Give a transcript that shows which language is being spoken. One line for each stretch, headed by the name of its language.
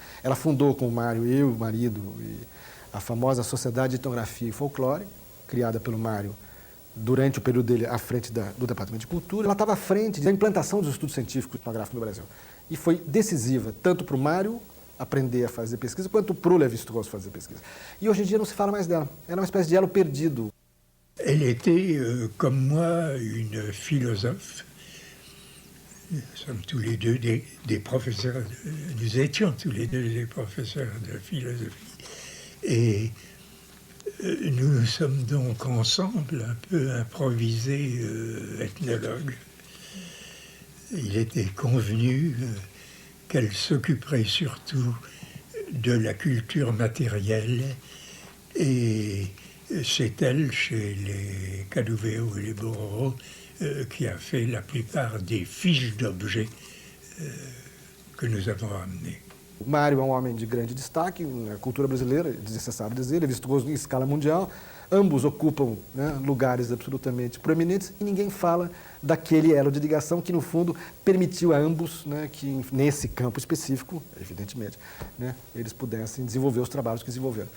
Portuguese: Ela fundou com o Mário, o marido, a famosa Sociedade de Etnografia e Folclore, criada pelo Mário durante o período dele à frente do Departamento de Cultura. Ela estava à frente da implantação dos estudos científicos etnográficos no Brasil. E foi decisiva tanto para o Mário aprender a fazer pesquisa, quanto para o Lévi-Strauss fazer pesquisa. E hoje em dia não se fala mais dela. Era uma espécie de elo perdido.
French: Elle était, comme moi, une philosophe. Nous sommes tous les deux des professeurs, nous étions tous les deux des professeurs de philosophie. Et nous nous sommes donc ensemble un peu improvisés ethnologues. Il était convenu qu'elle s'occuperait surtout de la culture matérielle et c'est elle, chez les Cadouvéo et les Bororo, qui a fait la plupart des fiches d'objets que nous avons amenées.
Portuguese: O Mário é um homem de grande destaque na cultura brasileira, é desnecessário dizer, Lévi-Strauss em escala mundial. Ambos ocupam, né, lugares absolutamente proeminentes e ninguém fala daquele elo de ligação que, no fundo, permitiu a ambos, né, que nesse campo específico, evidentemente, né, eles pudessem desenvolver os trabalhos que desenvolveram.